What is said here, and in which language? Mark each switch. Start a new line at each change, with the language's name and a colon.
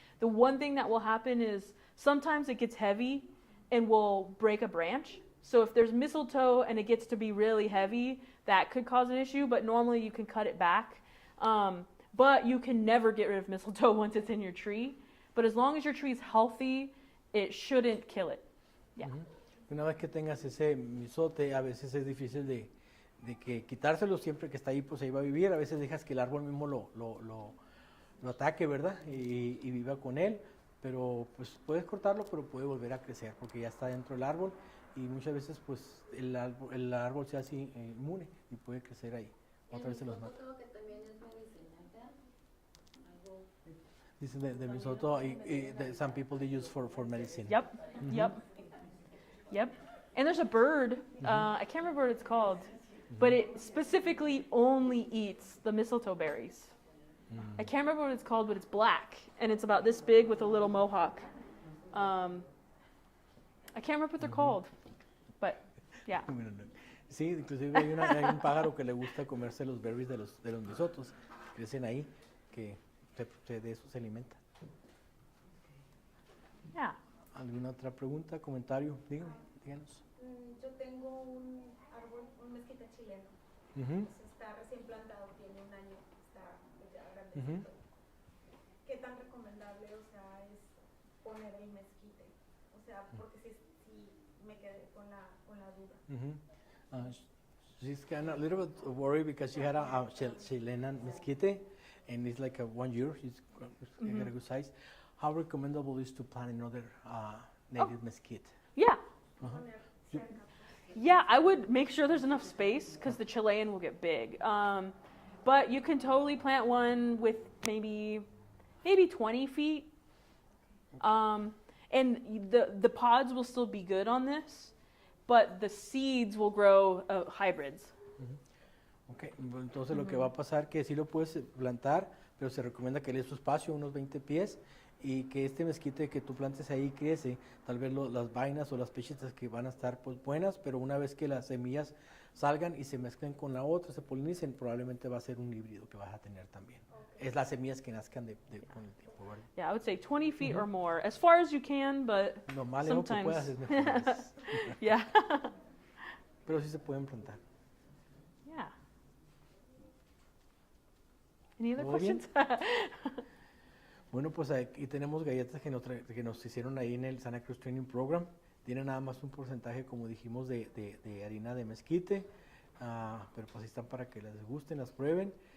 English: The one thing that will happen is sometimes it gets heavy and will break a branch. So if there's mistletoe and it gets to be really heavy, that could cause an issue, but normally you can cut it back. But you can never get rid of mistletoe once it's in your tree. But as long as your tree is healthy, it shouldn't kill it. Yeah.
Spanish: Una vez que tengas ese misote, a veces es difícil de que quitárselo, siempre que está ahí, pues ahí va a vivir. A veces dejas que el árbol mismo lo ataque, ¿verdad? Y viva con él. Pero pues puedes cortarlo, pero puede volver a crecer porque ya está dentro del árbol y muchas veces pues el árbol se hace inmune y puede crecer ahí. Otra vez se los mata. Creo que también es medicinal, ¿verdad? Algo Dice de misoto,
English: some people they use for medicine. Yep. Yep. And there's a bird. I can't remember what it's called, but it specifically only eats the mistletoe berries. I can't remember what it's called, but it's black and it's about this big with a little mohawk. I can't remember what they're called, but yeah. Sí, inclusive hay un pájaro que le gusta comerse los berries de los misotos, crecen ahí, que de eso se alimenta. Yeah.
Spanish: ¿Alguna otra pregunta, comentario? Díganos. Yo tengo un árbol, un mezquite chileno. Ujú. Está recién plantado, tiene un año, está ya grandecito. ¿Qué tan recomendable, o sea, es poner el mezquite? O sea, porque si me quedé con la duda.
English: She's kind of a little bit worried because she had a Chilean mesquite, and it's like a 1 year. She's got a good size. How recommendable is to plant another native mesquite? Yeah. Uh-huh. Yeah, I would make sure there's enough space because the Chilean will get big. But you can totally plant one with maybe 20 feet. And the pods will still be good on this, but the seeds will grow hybrids.
Spanish: Okay, entonces lo que va a pasar que sí lo puedes plantar, pero se recomienda que le des su espacio, unos 20 pies, y que este mezquite que tú plantes ahí crece, tal vez las vainas o las pechitas que van a estar pues buenas, pero una vez que las semillas salgan y se mezclen con la otra, se polinicen, probablemente va a ser un híbrido que vas a tener también. Es las semillas que nazcan con el tiempo, ¿verdad?
English: Yeah, I would say 20 feet or more, as far as you can, but
Spanish: Lo más lejos que puedas
English: sometimes.
Spanish: es mejor.
English: Yeah.
Spanish: Pero sí se pueden plantar.
English: Yeah. Any other
Spanish: ¿Todo bien?
English: questions?
Spanish: Bueno, pues aquí tenemos galletas que nos hicieron ahí en el Santa Cruz Training Program. Tienen nada más un porcentaje, como dijimos, de harina de mezquite, pero pues ahí están para que las gusten, las prueben.